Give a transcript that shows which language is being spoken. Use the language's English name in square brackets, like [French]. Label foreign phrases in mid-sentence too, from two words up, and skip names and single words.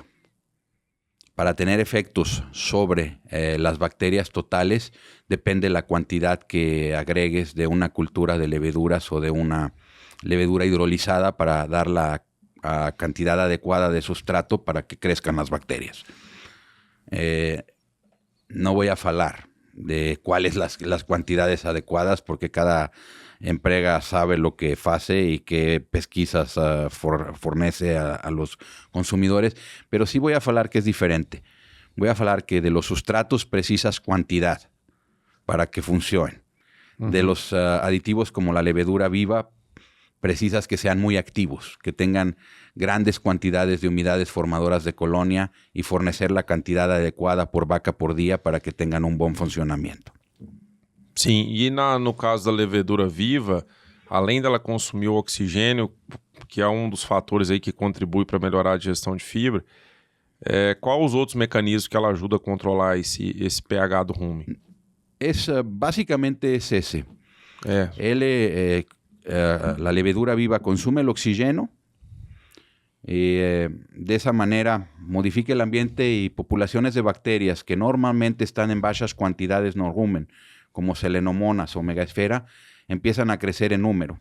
[Spanish] Para tener efectos sobre las bacterias totales, depende la cantidad que agregues de una cultura de leveduras o de una levedura hidrolizada para dar la cantidad adecuada de sustrato para que crezcan las bacterias. No voy a falar de cuáles las cantidades adecuadas porque cada empresa sabe lo que hace y qué [Portuguese] pesquisas fornece [Spanish] a los consumidores, pero sí voy a falar que es diferente. Voy a falar que de los sustratos precisas cantidad para que funcionen. De los aditivos como la levedura viva, precisas que sean muy activos, que tengan grandes cantidades de unidades formadoras de colonia y fornecer la cantidad adecuada por vaca por día para que tengan un buen funcionamiento. [Portuguese] Sim, e no caso da levedura viva, além dela consumir o oxigênio, que é um dos fatores aí que contribui para melhorar a digestão de fibra, quais os outros mecanismos que ela ajuda a controlar esse pH do rumen? [Spanish] Básicamente es ese. La levedura viva consume el oxígeno y de esa manera modifica el ambiente y poblaciones de bacterias que normalmente están en bajas cantidades en el rumen, como selenomonas o megaesfera, empiezan a crecer en número.